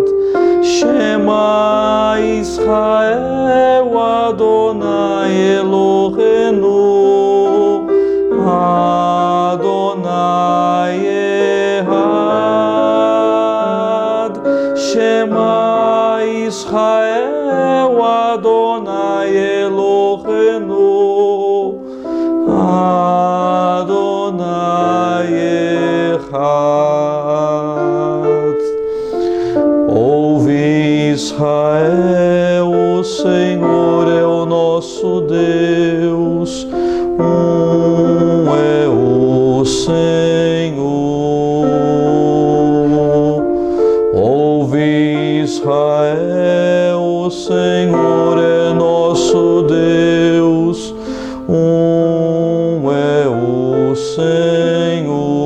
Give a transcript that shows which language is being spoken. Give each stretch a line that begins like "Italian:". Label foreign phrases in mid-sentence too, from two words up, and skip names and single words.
Hebrew: שמע ישראל אדוני אלוהינו אדוני אחד. שמע ישראל אדוני אלוהינו אדוני אחד.
Portuguese: Ouve Israel, o Senhor é o nosso Deus, é o Senhor. Ouve Israel, o Senhor é nosso Deus, é o Senhor.